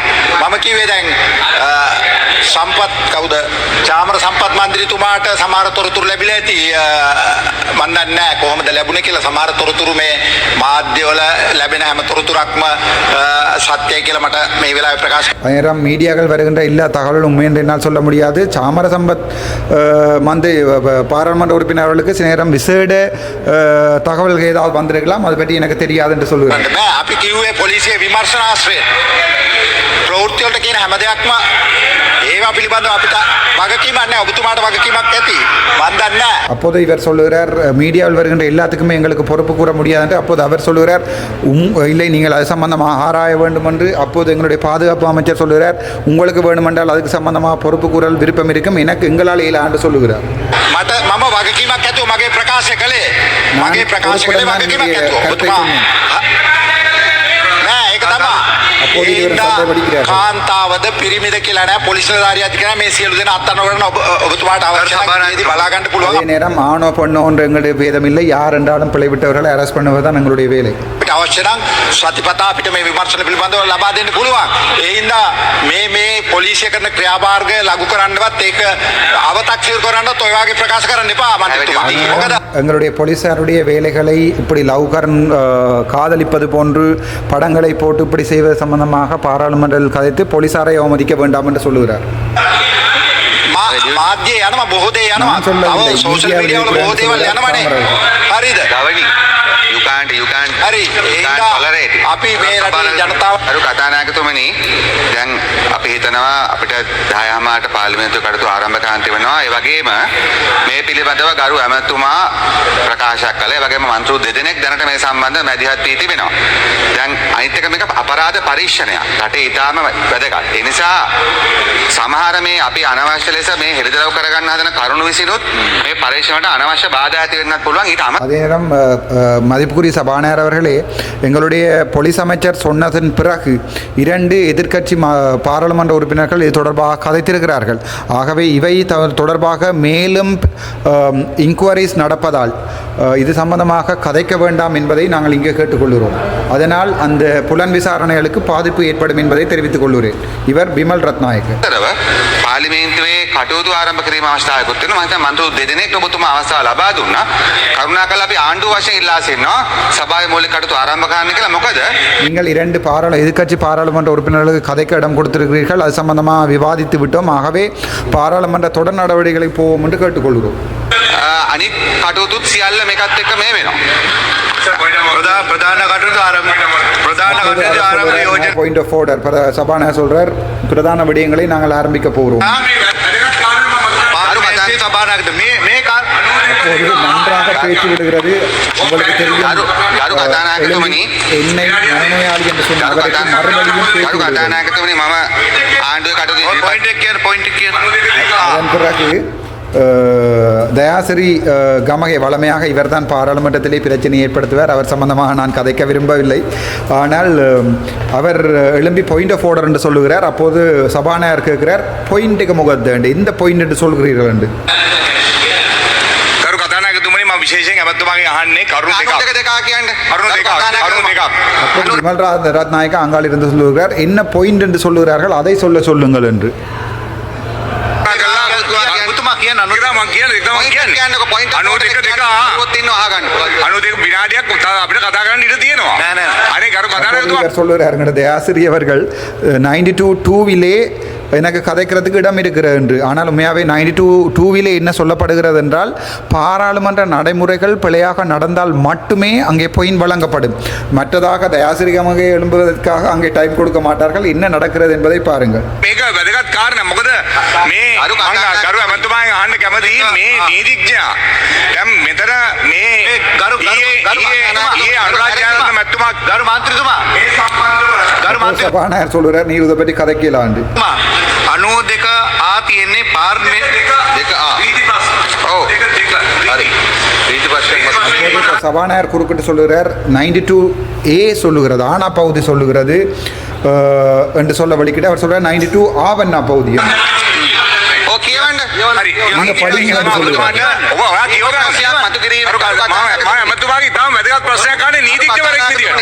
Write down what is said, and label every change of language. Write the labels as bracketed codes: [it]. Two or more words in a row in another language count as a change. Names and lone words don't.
[si] මම කිව්වේ දැන් සම්පත් කවුද චාමර සම්පත් මන්ත්‍රීතුමාට සමහර තොරතුරු ලැබිලා ඇති. මම දන්නේ නැහැ කොහොමද ලැබුණේ කියලා. සමහර තොරතුරු මේ මාධ්‍යවල ලැබෙන හැම තොරතුරක්ම සත්‍යයි කියලා මට මේ වෙලාවේ ප්‍රකාශ. [ta] அதே நேரம் மீடியாக்கள் வருகின்ற எல்லா தகவலும் உண்மை என்று என்னால் சொல்ல முடியாது. சாமர சம்பத் பாராளுமன்ற உறுப்பினர் அவர்களுக்கு சில நேரம் விசேட தகவல்கள் ஏதாவது வந்திருக்கலாம், அது பற்றி எனக்கு தெரியாது என்று சொல்லுகிறேன். [si] අපි කිව්වේ පොලිසිය විමර්ශනාශ්‍රය ප්‍රවෘත්ති වලට කියන හැම දෙයක්ම ඒවා පිළිබඳව අපිට වගකීමක් නැහැ. ඔබතුමාට වගකීමක් ඇති. මන් දන්නේ නැහැ. [ta] அப்போது இவர் சொல்லுகிறார் மீடியாவில் வருகின்ற எல்லாத்துக்குமே எங்களுக்கு பொறுப்பு கூற முடியாது என்று. அப்போது அவர் சொல்லுகிறார் இல்லை நீங்கள் அது சம்பந்தமாக ஆராய வேண்டும் என்று. அப்போது எங்களுடைய பாதுகாப்பு அமைச்சர் சொல்லுகிறார் உங்களுக்கு வேண்டுமென்றால் அதுக்கு சம்பந்தமாக பொறுப்பு கூறல் விருப்பம் இருக்கும், எனக்கு எங்களால் இயலா என்று சொல்லுகிறார். [si] මට මම වගකීමක් ඇතුව මගේ ප්‍රකාශය කළේ. මගේ ප්‍රකාශය කළේ වගකීමක් ඇතුව. ඔබතුමා නෑ ඒක තමයි. [ta] அப்போது இவர் சண்டை பிடிக்கிறார். [si] කාන්තාවද පිරිමිද කියලා නෑ. පොලිස් නිලධාරියා අධිකරණ මේ සියලු දෙනා අත්අඩංගුවට ඔබතුමාට අවශ්‍ය නම් බලා ගන්න [ta] அதே [si] පුළුවන්. [ta] நேரம் ஆணோ பெண்ணோ என்ற எங்களுடைய பேதமில்லை. யார் என்றாலும் பிழை விட்டவர்களை அரெஸ்ட் பண்ணுவதுதான் எங்களுடைய வேலை. [si] අපිට අවශ්‍ය නම් සතිපතා අපිට මේ විමර්ශන පිළිබඳව ලබා දෙන්න පුළුවන්. ඒ හින්දා මේ පොලිසිය කරන ක්‍රියාමාර්ග ලඝු කරන්නවත් ඒක අව탁සිරු කරන්නවත් ඔය වගේ ප්‍රකාශ කරන්න එපා මන්ත්‍රීතුමා. මොකද [ta] எங்களுடைய போலீசாருடைய வேலைகளை இப்படி லவ்கரன் காதலிப்பது போன்று படங்களை போட்டு இப்படி செய்வது சம்பந்தமாக பாராளுமன்றத்தில் கதைத்து போலீசாரை அவமதிக்க வேண்டாம் என்று சொல்லுகிறார். [si] මාධ්‍ය යනවා බොහෝ දේ යනවා. [ta] நான் சொல்லவில்லை. [si] තව සෝෂල් [ta] மீடியாவில் [si] මීඩියා වල බොහෝ දේවල් [ta] இருக்கிற [si] යනවනේ. சாமராஜ். හරිද? [en] ගවනි you can't [si] හරි. [en] tolerate it. [si] අපි මේ රටේ ජනතාව අරු කතානායකතුමනි දැන් අපි හිතනවා අපිට 10 මාට පාර්ලිමේන්තුව කටයුතු ආරම්භ කරන්න වෙනවා. ඒ වගේම මේ පිළිබඳව ගරු ඇමතුමා ප්‍රකාශයක් කළා. ඒ වගේම මන්ත්‍රී දෙදෙනෙක් දැනට මේ සම්බන්ධව මැදිහත් වී තිබෙනවා. දැන් අනිත් එක මේක අපරාධ පරීක්ෂණයක්. රටේ ඊටාම වැදගත්. ඒ නිසා සමහර මේ අපි අනවශ්‍ය ලෙස මේ හෙළිදරව් කරගන්න හදන කරුණු විසිනුත් මේ පරීක්ෂණයට අනවශ්‍ය බාධා ඇති වෙන්නත් පුළුවන්. ඊට අමතරව [ta] அதே நேரம் மதிப்புக்குரிய சபாநாயகர் அவர்களே, எங்களுடைய போலீஸ் அமைச்சர் சொன்னதன் பிறகு 2 எதிர்க்கட்சி பாராளுமன்ற உறுப்பினர்கள் இது தொடர்பாக கதைத்திருக்கிறார்கள். ஆகவே இவை தொடர்பாக மேலும் இன்குவரிஸ் நடப்பதால் இது சம்பந்தமாக கதைக்க வேண்டாம் என்பதை நாங்கள் இங்கே கேட்டுக்கொள்கிறோம். அதனால் அந்த புலன் விசாரணைகளுக்கு பாதிப்பு ஏற்படும் என்பதை தெரிவித்துக் கொள்கிறேன். இவர் பிமல் ரத்நாயක. [si] පාර්ලිමේන්තුවේ කටයුතු ආරම්භ කිරීම අවස්ථාවකුත් වෙනවා. මම හිතන්නේ මන්ත්‍රී දෙදෙනෙක් ඔබතුමා අවස්ථාව ලබා දුන්නා. කරුණාකරලා අපි ආණ්ඩුව වශයෙන් ඉල්ලා සිටිනවා සභාවේ මූලික කටයුතු ආරම්භ කරන්න කියලා. මොකද [ta] நீங்கள் 2 எதிர்க்கட்சி பாராளுமன்ற உறுப்பினர்களுக்கு கதைக்க இடம் கொடுத்திருக்கிறீர்கள். அது சம்பந்தமாக விவாதித்து விட்டோம். ஆகவே பாராளுமன்ற தொடர் நடவடிக்கைகளை போவோம் என்று கேட்டுக்கொள்கிறோம். [si] අනිත් කටයුතුත් සියල්ල මේකත් එක්ක මේ වෙනවා. ප්‍රධාන කටයුතු ආරම්භ යෝජනා [en] point of order [ta] சபாநாயகர் சொல்றார், பிரதான விடயங்களை நாங்கள் ஆரம்பிக்க போகிறோம். [si] පාර්ලිමේන්තුවේ සභානායකතුමා මේ [ta] அப்போது நன்றாக பேச்சு விடுகிறது. உங்களுக்கு தெரியும், [si] ගරු කතානායකතුමනි [ta] என்னை மனநோயாளி என்று சொன்ன அவருக்கு மறுபடியும் பேச்சு [si] ගරු [ta] விடுகிறது. [si] කතානායකතුමනි මම ආණ්ඩුවේ කටයුතු පොයින්ට් එක කියන්න [ta] அதன் பிறகு தயாசிரி கமகே வளமையாக இவர்தான் பாராளுமன்றத்திலே பிரச்சனை ஏற்படுத்துவார். அவர் சம்பந்தமாக நான் கதைக்க விரும்பவில்லை. ஆனால் அவர் எழும்பி [en] point of order [ta] என்று சொல்லுகிறார். அப்போது சபாநாயகர் கேட்கிறார், பாயிண்ட்டுக்கு முகத்தேண்டு இந்த பாயிண்ட் என்று சொல்கிறீர்கள் என்று. [si] කරු කතානායකතුමනි මම විශේෂයෙන් ඇමතුමාගෙන් අහන්නේ කරුණු කරුණු දෙකක්. දෙක කියන්න. කරුණු දෙකක්. [ta] அப்போது விமல் ரத்நாயக்கா அங்கால் இருந்து சொல்லுகிறார், என்ன பாயிண்ட் என்று சொல்லுகிறார்கள் அதை சொல்லுங்கள் என்று. [si] ඔබතුමා කියන්න මම කියන්නේ. 92 විනාඩියක් අපිට කතා කරන්න ඉඩ තියෙනවා. අනේ කරු කතානායකතුමා [ta] இவர் சொல்லுகிறார்கள், தயாசிரி அவர்கள் 92-2விலே எனக்கு கதைக்கிறதுக்கு இடம் இருக்கிறது என்று. ஆனால் உண்மையாகவே 92-2விலே என்ன சொல்லப்படுகிறது என்றால், பாராளுமன்ற நடைமுறைகள் பிழையாக நடந்தால் மட்டுமே அங்கே பொயின் வழங்கப்படும். மற்றதாக தயாசிரிகமாக எழும்புவதற்காக அங்கே டைம் கொடுக்க மாட்டார்கள். என்ன நடக்கிறது என்பதை பாருங்கள். [si] මේක වැදගත් කාරණා. මොකද මේ කරු ඇමතුමාගෙන් අහන්න කැමති මේ නීතිඥයා දැන් මෙතන මේ ඊයේ අනුරාධපුර මැතිතුමා ගරු මන්ත්‍රීතුමා මේ සම්බන්ධව [ta] சபாநாயகர் சொல்லுகிறார், நீர் இதை பற்றி கதைக்கலாண்டு. [si] 92 ආ තියෙන්නේ පාර්ලිමේන්තුවේ දෙක ආ රීති ප්‍රශ්න. ඔව් හරි රීති ප්‍රශ්න [ta] சபாநாயகர் குறுக்கிட்டு சொல்லுகிறார், 92A சொல்லுகிறது, ஆனா பகுதி சொல்லுகிறது என்று சொல்ல வலிக்கிட்டு அவர் சொல்றார் 92 ஆவண்ணா பகுதியும். [si] ඔව් කියවන්න. හරි. [ta] நீங்க படிங்க என்று சொல்லுகிறார். [si] ඔබ ඔයා කියවගන්න. මතු කිරීම මම ඇමතුමාගේ තාම වැදගත් ප්‍රශ්නයක් අහන්නේ නීතිඥවරයෙක් විදියට.